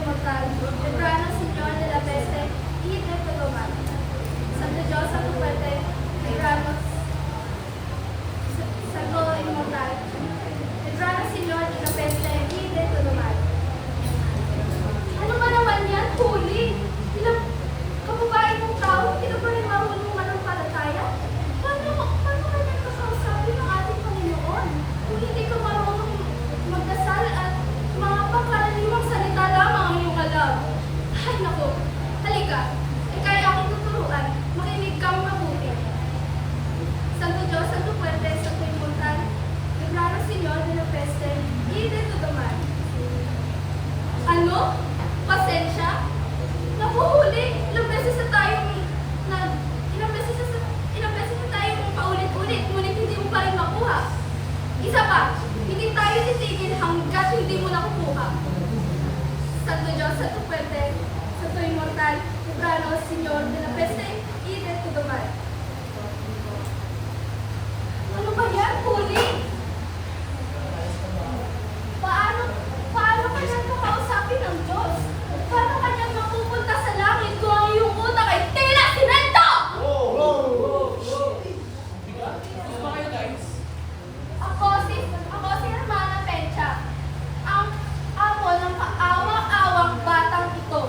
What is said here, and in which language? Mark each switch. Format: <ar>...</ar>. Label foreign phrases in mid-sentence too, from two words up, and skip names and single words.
<es>inmortal, Librano Señor de la peste y de todo mal. Santo Dios, Santo fuerte, Librano, Santo inmortal, Librano Señor de la peste y de todo mal.</es> <tl>Ano ba naman yan? Huli? Ilang kababae mong tao, hindi ka pa rin marunong manampalataya? Paano kanya kakausapin ng ating Panginoon? Kung hindi ka marunong magdasal at mga pangkaraniwang salita lamang ang iyong alam. Ay naku, halika, kaya akong tuturuan, makinig kang mabuti.</tl> <es>Santo Diyos, Santo Fuerte, Santo Inmortal, Librano Señor de la peste y de todo mal.</es> <tl>Ano? Pasensya? Napuhuli, ilang beses na tayong paulit-ulit, ngunit hindi mo pa rin makuha. Isa pa, hindi tayo titigil hanggat hindi mo nakukuha.</tl> <es>Santo Diyos, Santo Fuerte, Santo Inmortal, Librano, Señor de la peste y de todo mal.</es> <tl>Ano ba yan, huli? Paano kanyang kakausapin ng Diyos? Paano kanyang mapupunta sa langit kung ang iyong utak ay tila simento? Ako si Hermana Pencha, ang amo ng kaawang-awang batang ito.</tl>